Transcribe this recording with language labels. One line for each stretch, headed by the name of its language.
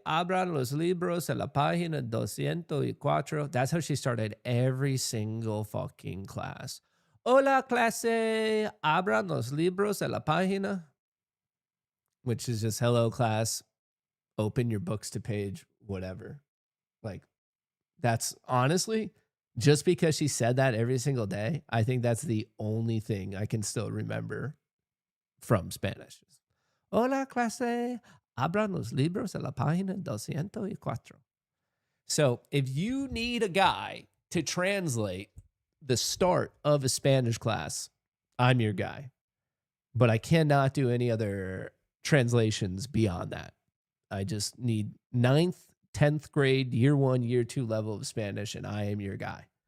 Spanish: Abran los libros en la página 204.
English: That's how she started every single fucking class.
Spanish: Hola, clase. Abran los libros en la página.
English: Which is just hello, class. Open your books to page, whatever. Like, that's honestly, just because she said that every single day, I think that's the only thing I can still remember from Spanish.
Spanish: Hola, clase. Abran los libros en la página 204.
English: So if you need a guy to translate the start of a Spanish class, I'm your guy. But I cannot do any other translations beyond that. I just need 9th, 10th grade, year 1, year 2 level of Spanish, and I am your guy.